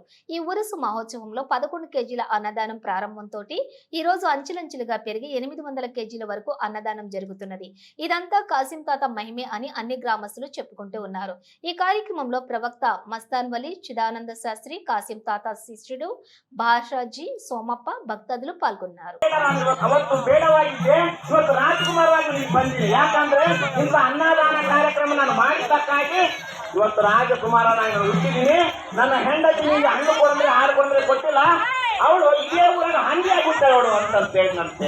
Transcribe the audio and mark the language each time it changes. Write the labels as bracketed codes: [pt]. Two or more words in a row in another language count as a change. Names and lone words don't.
[te] ఈ ఉరుసు మహోత్సవంలో 11 కేజీల అన్నదానం ప్రారంభంతో ఈ రోజు అంచెలంచెలుగా పెరిగి 800 కేజీల వరకు అన్నదానం జరుగుతున్నది. ఇదంతా కాసిం తాత మహిమే అని అన్ని గ్రామస్తులు చెప్పుకుంటూ ఉన్నారు. ఈ కార్యక్రమంలో ప్రవక్త మస్తాన్ వలి, చిదానంద శాస్త్రి, కాసిం తాత శిష్యుడు భాషాజీ, సోమప్ప భక్తాదులు పాల్గొన్నారు. [kn] ಇವತ್ತು ರಾಜಕುಮಾರ ನಾನು ಹುಟ್ಟಿದ್ದೀನಿ. ನನ್ನ ಹೆಂಡತಿ ನಿಂಗೆ ಹಣ್ಣು ಕೊಡಂದ್ರೆ ಹಾಲು ಕೊಡಂದ್ರೆ ಕೊಟ್ಟಿಲ್ಲ, ಅವಳು ಇದೇ ಊರಾಗ ಹಂಗೆ ಆಗ್ಬಿಡ್ತಾಳೆ ಅವಳು ಅಂತ ಹೇಳಿದಂತೆ.